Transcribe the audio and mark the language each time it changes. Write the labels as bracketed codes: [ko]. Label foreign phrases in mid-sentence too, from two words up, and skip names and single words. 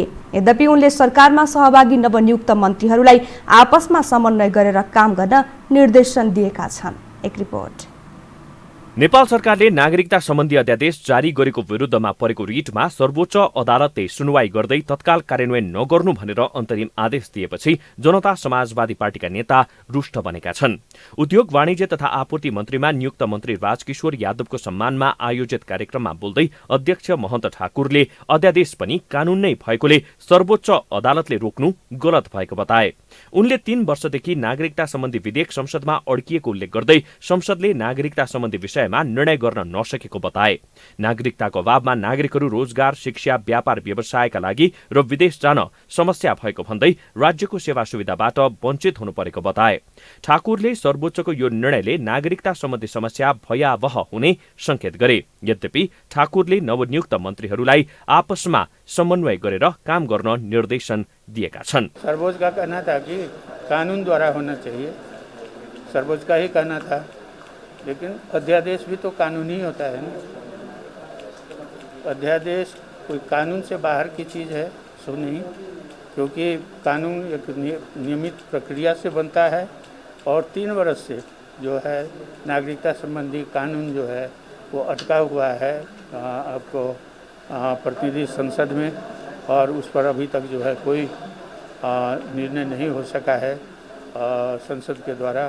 [ne] यद्यपि उनले सरकारमा सहभागी नवनियुक्त मन्त्रीहरूलाई आपसमा समन्वय गरेर काम गर्न निर्देशन दिएका छन्। एक रिपोर्ट। नेपाल सरकारले नागरिकता सम्बन्धी अध्यादेश जारी गरेको विरुद्धमा परेको रिटमा सर्वोच्च अदालतले सुनवाई गर्दै तत्काल कार्यान्वयन नगर्नु भनेर अन्तरिम आदेश दिएपछि जनता समाजवादी पार्टीका नेता रुष्ट बनेका छन्। उद्योग वाणिज्य तथा आपूर्ति मन्त्रीमा नियुक्त मन्त्री राजकिशोर यादवको सम्मानमा आयोजित कार्यक्रममा बोल्दै अध्यक्ष महन्त ठाकुरले अध्यादेश पनि कानून नै भएकोले सर्वोच्च अदालतले रोक्नु गलत भएको बताए। उनले 3 वर्षदेखि नागरिकता सम्बन्धी विधेयक संसदमा अड्किएको उल्लेख गर्दै संसदले नागरिकता सम्बन्धी विषयमा निर्णय गर्न नसकेको बताए। नागरिकताको अभावमा नागरिकहरू रोजगार, शिक्षा, व्यापार व्यवसायका लागि र विदेश जान समस्या भएको भन्दै राज्यको सेवा सुविधाबाट वञ्चित हुनु परेको बताए। ठाकुरले सर्वोच्चको यो निर्णयले नागरिकता सम्बन्धी समस्या भयावह हुने संकेत गरे। यद्यपि ठाकुरले नवनियुक्त मन्त्रीहरूलाई आपसमा समन्वय गरेर काम गर्न निर्देशन दिएका छन्। [hi] सर्वोच्च का कहना था कि कानून द्वारा होना चाहिए, सर्वोच्च का ही कहना था, लेकिन अध्यादेश भी तो कानूनी होता है ना। अध्यादेश कोई कानून से बाहर की चीज़ है सो नहीं, क्योंकि कानून एक नियमित प्रक्रिया से बनता है और 3 वर्ष से जो है नागरिकता संबंधी कानून जो है वो अटका हुआ है आपको प्रतिनिधि संसद में, और उस पर अभी तक जो है कोई निर्णय नहीं हो सका है संसद के द्वारा।